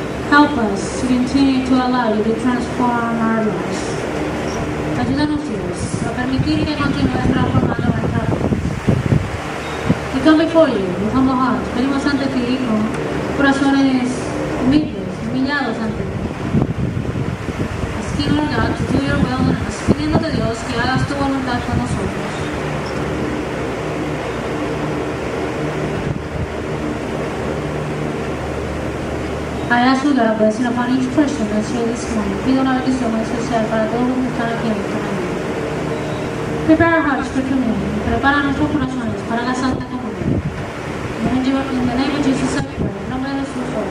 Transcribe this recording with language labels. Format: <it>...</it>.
<en>Help us to continue to allow you to transform our lives.</en> <es>Ayúdanos, Dios, a permitir que continúes transformando nuestra vida.</es> <en>We come before you with humble hearts.</en> <es>Venimos ante ti con corazones humildes, humillados ante ti.</es> <en>Asking, Lord God, to do your will in us.</en> <es>Pidiéndote, Dios, que hagas tu voluntad con nosotros.</es> <en>I ask you, God, blessing upon each person that's here this morning.</en> <es>Pido una bendición especial para todos los que están aquí en esta mañana.</es> <en>Prepare our hearts for communion.</en> <es>Prepara nuestros corazones para la Santa Comunión.</es> <en>In the name of Jesus, I pray.</en> <es>En nombre de Jesús,</es>